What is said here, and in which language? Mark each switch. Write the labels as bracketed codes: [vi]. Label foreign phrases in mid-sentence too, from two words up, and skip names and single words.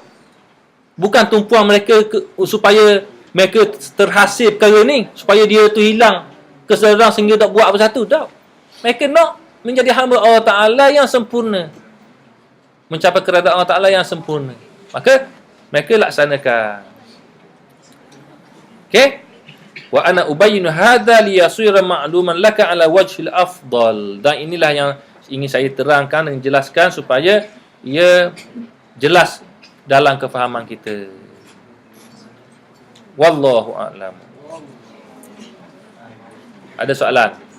[ms] Bukan tumpuan mereka supaya mereka terhasil perkara ni, supaya dia tu hilang kesedaran sehingga tak buat apa satu, tak. Mereka nak menjadi hamba Allah Ta'ala yang sempurna, mencapai keredaan Allah Ta'ala yang sempurna. maka mereka laksanakan. Okey? [ar] وأنا أبين هذا ليصير معلوما لك على وجه الأفضل. [ms] Dan inilah yang ingin saya terangkan dan jelaskan supaya ia jelas dalam kefahaman kita. [ar] والله أعلم. [ms] Ada soalan?